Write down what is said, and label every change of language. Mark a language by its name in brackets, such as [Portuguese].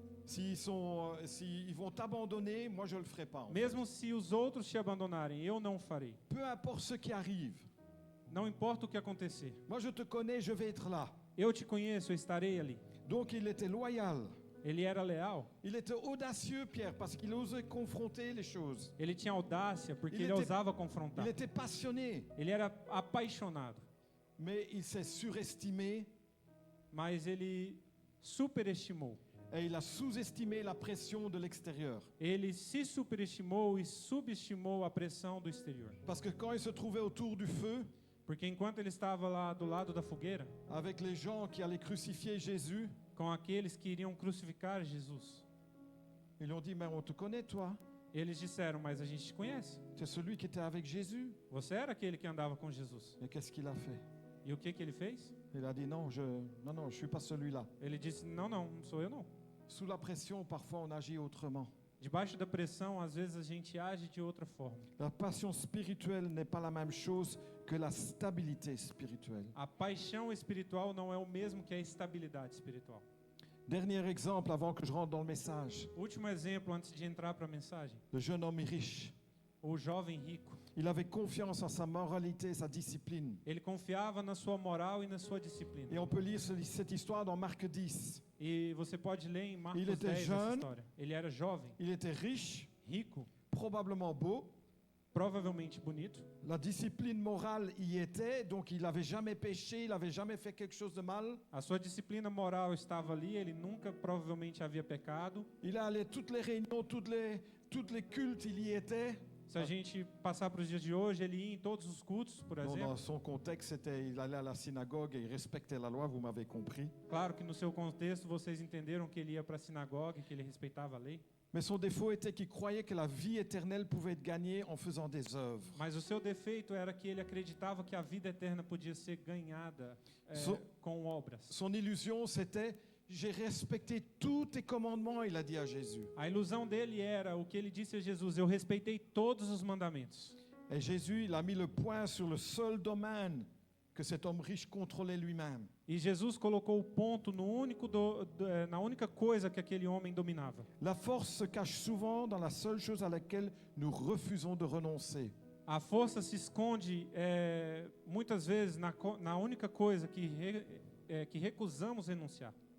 [French] S'ils vont t'abandonner, moi, je ne le ferai pas. En fait. [Portuguese] Mesmo se os outros te abandonarem, eu não farei. [French] Peu importe ce qui arrive. [Portuguese] Não importa o que acontecer. [French] Moi, je te connais, je vais être là. [Portuguese] Eu te conheço, eu estarei ali. [French] Donc, il était loyal. [Portuguese] Ele era leal. [French] Il était audacieux, Pierre, parce qu'il osait confronter les choses. [Portuguese] Ele tinha audácia, porque Ele ele [French] était- [Portuguese] ousava confrontar. [French] Il était passionné, [Portuguese] Ele era apaixonado, [French] mais il s'est surestimé [Portuguese] mas ele superestimou. [French] et il a sous-estimé la pression de l'extérieur. [Portuguese] Ele se superestimou e subestimou a pressão do exterior. [French] Parce que quand il se trouvait autour du feu, [Portuguese] Porque enquanto ele estava lá do lado da fogueira, [French] avec les gens qui allaient crucifier Jésus, [Portuguese] com aqueles que iriam crucificar Jesus, [French] ils lui ont dit, mais on te connaît, toi. [Portuguese] eles disseram, mas a gente te conhece. [French] Tu es celui qui était avec Jésus. [Portuguese] Você era aquele que andava com Jesus. [French] Et qu'est-ce qu'il a fait? [Portuguese] E o que ele fez? [French] Il a dit, non, je suis pas celui-là. [Portuguese] Ele disse, não, não sou eu não. [French] Sous la pression, parfois, on agit autrement. [Portuguese] Debaixo da pressão, às vezes a gente age de outra forma. [French] La passion spirituelle n'est pas la même chose que la stabilité spirituelle. [Portuguese] A paixão espiritual não é o mesmo que a estabilidade espiritual. [French] Dernier exemple avant que je rentre dans le message. [Portuguese] Último exemplo antes de entrar para a mensagem. [French] Le jeune homme riche. [Portuguese] O jovem rico. [French] Il avait confiance en sa moralité, sa discipline. [Portuguese] Ele confiava na sua moral e na sua disciplina. [French] Et on peut lire cette histoire dans Marc 10. [Portuguese] E você pode ler em Marcos [French] Il était [Portuguese] 10 essa [French] jeune. [Portuguese] história. Ele era jovem, [French] Il était riche, [Portuguese] rico, [French] probablement beau. [Portuguese] provavelmente bonito. [French] La discipline morale y était, donc il n'avait jamais péché, il n'avait jamais fait quelque chose de mal. [Portuguese] A sua disciplina moral estava ali, ele nunca provavelmente havia pecado. [French] Il allait toutes les réunions, toutes les cultes, il y était. [Portuguese] Se a gente passar para os dias de hoje, ele ia em todos os cultos, por [French] Bon, [Portuguese] exemplo. [French] dans son contexte, c'était il allait à la synagogue et il respectait la loi, vous m'avez compris. [Portuguese] Claro que no seu contexto vocês entenderam que ele ia para a sinagoga, que ele respeitava a lei. [French] Mais son défaut était qu'il croyait que la vie éternelle pouvait être gagnée en faisant des œuvres. [Portuguese] Mas o seu defeito era que ele acreditava que a vida eterna podia ser ganhada com obras. [French] Son illusion, c'était j'ai respecté tous tes commandements, il a dit à Jésus. [Portuguese] A ilusão dele era o que ele disse a Jesus: eu respeitei todos os mandamentos. [French] Et Jésus, il a mis le point sur le seul domaine que cet homme riche contrôlait lui-même. [Portuguese] E Jesus colocou o ponto no na única coisa que aquele homem dominava. [French] La force se cache souvent dans la seule chose à laquelle nous refusons de renoncer. [Portuguese] A força se esconde muitas vezes na única coisa que recusamos renunciar.